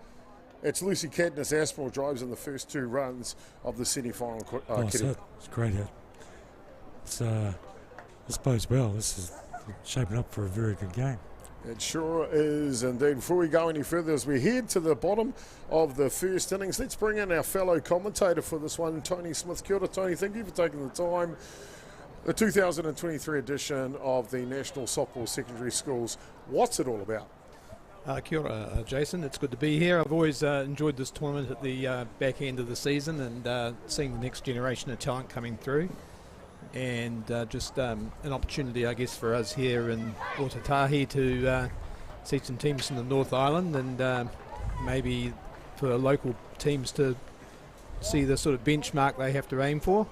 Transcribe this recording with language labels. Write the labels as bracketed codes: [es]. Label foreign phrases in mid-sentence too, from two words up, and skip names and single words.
[en] It's Lucy Cadmus Aspinall drives in the first 2 runs of the semi-final. It's a great hit. This bodes well. This is shaping up for a very good game. It sure is indeed. Before we go any further, as we head to the bottom of the first innings, let's bring in our fellow commentator for this one, Tony Smith. [mi] Kia ora, [en] Tony. Thank you for taking the time. The 2023 edition of the National Softball Secondary Schools. What's it all about? [mi] Kia ora, [en] Jason. It's good to be here. I've always enjoyed this tournament at the back end of the season and seeing the next generation of talent coming through. And just an opportunity, I guess, for us here in Otatahi to see some teams from the North Island and maybe for local teams to see the sort of benchmark they have to aim for.